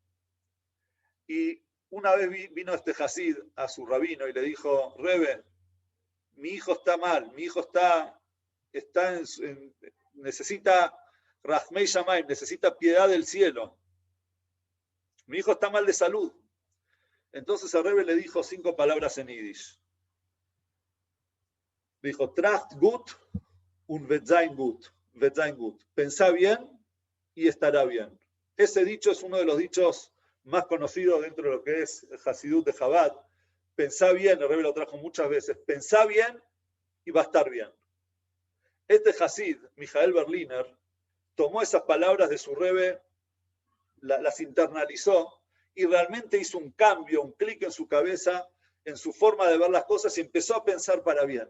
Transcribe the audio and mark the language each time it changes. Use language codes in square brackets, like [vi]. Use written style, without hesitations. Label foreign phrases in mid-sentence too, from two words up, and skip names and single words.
[es] Y una vez vino este hasid a su rabino y le dijo, Rebe, mi hijo está mal, mi hijo necesita [he] Rahmei Shamayim, [es] necesita piedad del cielo. Mi hijo está mal de salud. Entonces el Rebbe le dijo 5 palabras en Yiddish. Dijo, [yi] tracht gut und wird sein gut. [es] Pensá bien y estará bien. Ese dicho es uno de los dichos más conocidos dentro de lo que es el Hasidut de Chabad. Pensá bien, el Rebbe lo trajo muchas veces, pensá bien y va a estar bien. Este Hasid, Mijael Berliner, tomó esas palabras de su Rebbe, las internalizó y realmente hizo un cambio, un clic en su cabeza, en su forma de ver las cosas y empezó a pensar para bien.